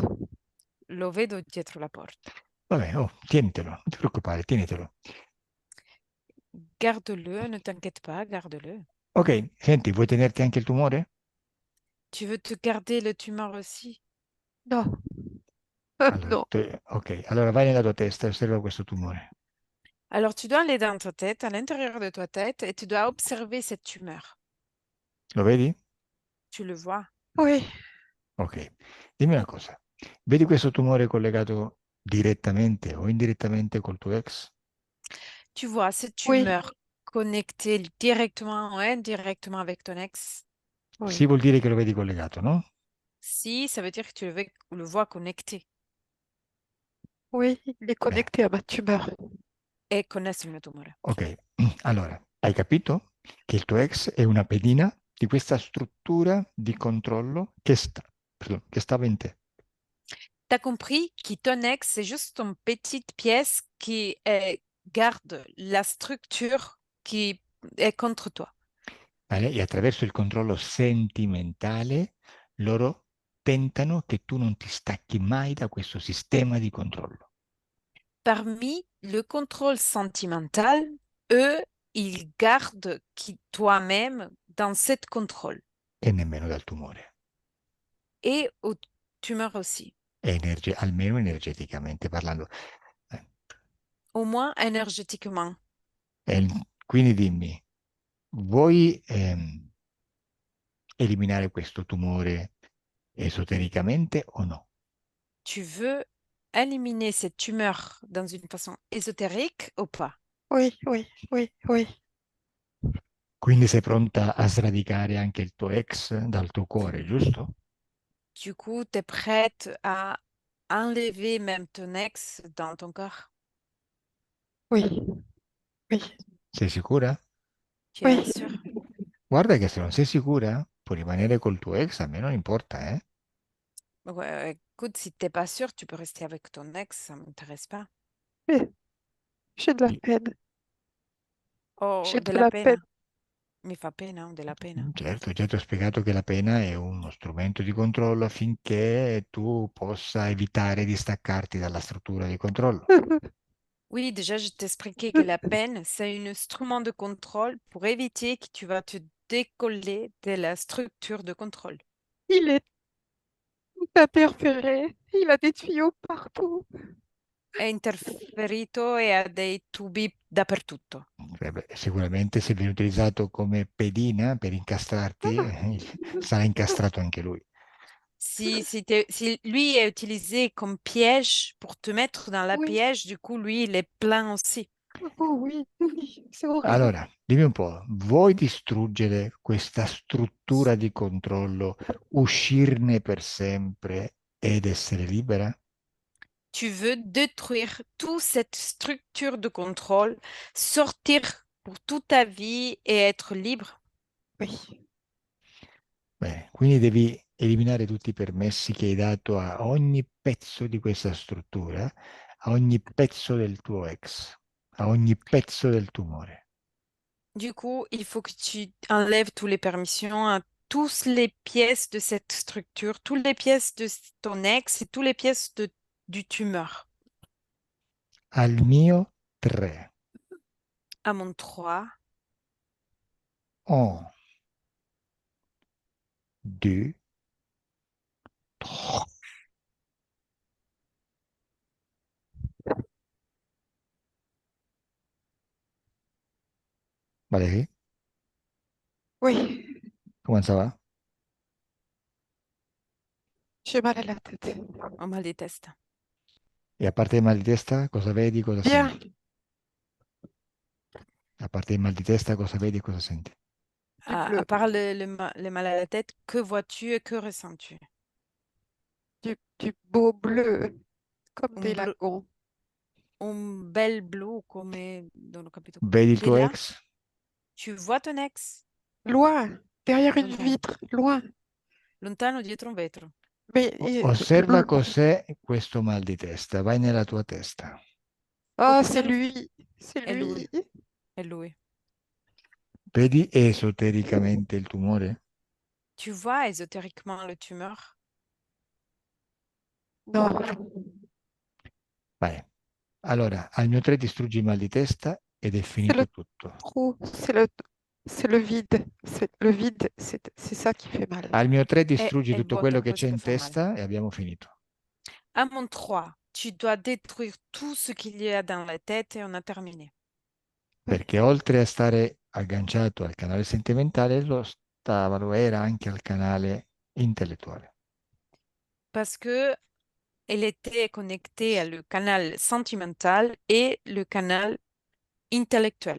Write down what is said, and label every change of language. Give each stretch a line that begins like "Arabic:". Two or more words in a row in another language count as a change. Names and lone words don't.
Italian: Lo vedo dietro la porta. Vabbè, oh, tienitelo, non ti preoccupare, tienitelo.
French: Garde-le, ne t'inquiète pas, garde-le.
Italian: Ok, senti, vuoi tenerti anche il tumore?
French: Tu veux te garder le tumeur aussi? Non,
Italian: Allora,
French: non.
Italian: ok, allora vai nella tua testa e osserva questo tumore.
French: Alors tu dois aller dans ta tête, à l'intérieur de ta tête, et tu dois observer cette tumeur.
Italian: Lo vedi?
French: Tu le vois? Oui,
Italian: Ok, dimmi una cosa. Vedi questo tumore collegato direttamente o indirettamente col tuo ex?
French: Tu vois cette oui, tumeur connectée directement ou indirectement avec ton ex?
Italian: Sì,
French: oui,
Italian: vuol dire che lo vedi collegato, no? Si,
French: ça veut dire que tu le vois connecté oui, il est
Italian: Beh,
French: connecté à ma tumeur.
Italian: e connesso al mio tumore. ok, allora, hai capito che il tuo ex è una pedina di questa struttura di controllo che stava in te.
French: T'as compris que ton ex, c'est juste une petite pièce qui garde la structure qui est contre toi.
Italian: Vale? E attraverso il controllo sentimentale loro tentano che tu non ti stacchi mai da questo sistema di controllo
French: Parmi le contrôle sentimental, eux, ils gardent qui toi-même dans cette contrôle.
Italian: e nemmeno dal tumore,
French: Et aux tumeurs aussi,
Italian: almeno energeticamente parlando. Eh,
French: au moins énergétiquement.
Italian: quindi dimmi, vuoi eliminare questo tumore esotericamente o no?
French: Tu veux éliminer cette tumeur dans une façon ésotérique ou pas? Oui, oui, oui, oui.
Italian: Quindi sei pronta a sradicare anche il tuo ex dal tuo cuore, giusto?
French: Du coup, tu es prête à enlever même ton ex dans ton corps? Oui, oui,
Italian: Sei sicura?
French: Tu es oui. sûre?
Italian: Guarda che se non sei sicura, puoi rimanere col tuo ex, a me non importa, eh?
French: Ouais, écoute, si t'es pas sûre, tu peux rester avec ton ex, ça m'intéresse pas. Mais j'ai de la peine. Oh, J'ai de
Italian: della
French: la peine.
Italian: pena. Mi fa pena, della pena. Certo, già ti ho spiegato che la pena è uno strumento di controllo affinché tu possa evitare di staccarti dalla struttura di controllo.
French: Oui, déjà, je t'ai expliqué que la peine, c'est un instrument de contrôle pour éviter que tu vas te décoller de la structure de contrôle. Il est tout interféré. Il a des tuyaux partout.
Italian: È interferito e ha dei tubi dappertutto. Beh, sicuramente se viene utilizzato come pedina per incastrarti, sarà incastrato anche lui.
French: Si lui est utilisé comme piège pour te mettre dans la Oui, piège, du coup, lui, il est plein aussi. oh oui, oui, c'est horrible.
Italian: Allora, dimmi un po', vuoi distruggere questa struttura di controllo, uscirne per sempre ed essere libera?
French: Tu veux détruire toute cette structure de contrôle, sortir pour toute ta vie et être libre. Oui,
Italian: Bene, quindi devi eliminare tutti i permessi che hai dato a ogni pezzo di questa struttura, a ogni pezzo del tuo ex, a ogni pezzo del tumore.
French: Du coup, il faut que tu enlèves toutes les permissions à toutes les pièces de cette structure, toutes les pièces de ton ex et toutes les pièces du tumeur.
Italian: Al mio 3.
French: À mon 3, 1, 2, 3. Valérie, Oui, comment ça va? j'ai mal à la tête.
Italian: ho mal di testa. E a parte il mal di testa, cosa vedi, cosa
French: Bien,
Italian: senti? A parte il mal di testa, cosa vedi e cosa senti?
French: du À bleu, part le mal à la tête, que vois-tu et que ressens-tu? du beau bleu, comme Un, des blu- lagons.
Italian: un bel blu come... Non ho capito. Vedi il
French: Tu es
Italian: tuo
French: là?
Italian: ex?
French: Tu vois ton ex? Loin, derrière une
Italian: Lontano.
French: vitre, loin.
Italian: Lontano dietro un vetro.
French: Mais
Italian: Osserva cos'è questo mal di testa, vai nella tua testa.
French: ah, c'est Observe. lui, c'est
Italian: È lui.
French: lui.
Italian: È lui. Vedi esotericamente il tumore?
French: Tu vois ésotériquement le tumeur? Non,
Italian: Vai. Allora, al mio 3 distruggi il mal di testa ed è
French: c'est le
Italian: finito tutto.
French: trou, c'est le vide. C'est le vide, c'est ça qui fait mal.
Italian: Al mio 3 È distruggi il tutto vuoto quello che c'è questo che in fa male. testa e abbiamo finito.
French: À mon 3, tu dois détruire tout ce qu'il y a dans la tête et on a terminé.
Italian: Perché oltre a stare agganciato al canale sentimentale, lo era anche al canale intellettuale.
French: Parce que elle était connectée à le canal sentimental et le canal intellectuel.